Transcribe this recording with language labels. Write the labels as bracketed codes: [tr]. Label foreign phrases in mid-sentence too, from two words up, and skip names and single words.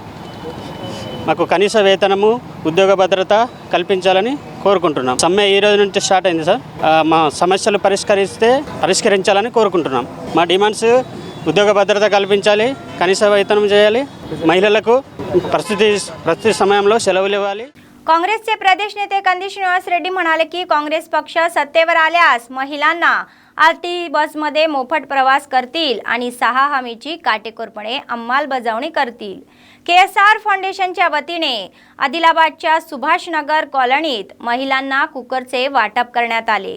[te] మాకు కనీస వేతనము, ఉద్యోగ భద్రత కల్పించాలని కోరుకుంటున్నాం। సమ్మె ఈ రోజు నుంచి స్టార్ట్ అయింది సార్। మా సమస్యలు పరిష్కరించాలని కోరుకుంటున్నాం। మా డిమాండ్స్ ఉద్యోగ భద్రత కల్పించాలి, కనీస వేతనం చేయాలి, మహిళలకు ప్రస్తుత సమయంలో సెలవులు ఇవ్వాలి। [mr] काँग्रेसचे प्रदेश नेते कंदी श्रीनिवास रेड्डी म्हणाले की काँग्रेस पक्ष सत्तेवर आल्यास महिलांना आरटी बसमध्ये मोफत प्रवास करतील आणि 6 हमीची काटेकोरपणे अंमलबजावणी करतील। KSR फाउंडेशनच्या वतीने आदिलाबादच्या सुभाषनगर कॉलनीत महिलांना कुकरचे वाटप करण्यात आले।